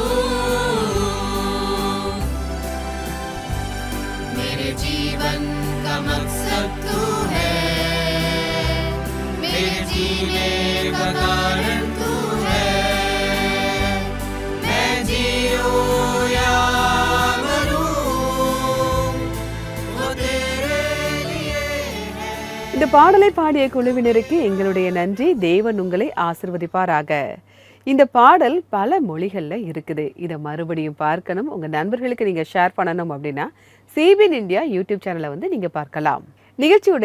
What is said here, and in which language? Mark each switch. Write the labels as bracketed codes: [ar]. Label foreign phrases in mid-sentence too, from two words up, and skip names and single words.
[hi] मेरे जीवन का मकसद तू है, मेरे जीने का कारण तू है, मैं जीऊं या [ta] இந்த பாடலை பாடிய குழுவினருக்கு எங்களுடைய நன்றி. தேவன் உங்களை ஆசிர்வதிப்பாராக. இந்த பாடல் பல மொழிகளில் இருக்குது. இதை மறுபடியும் பார்க்கணும், உங்கள் நண்பர்களுக்கு நீங்கள் ஷேர் பண்ணணும் அப்படின்னா CBN இந்தியா யூடியூப் சேனலை வந்து நீங்கள் பார்க்கலாம்.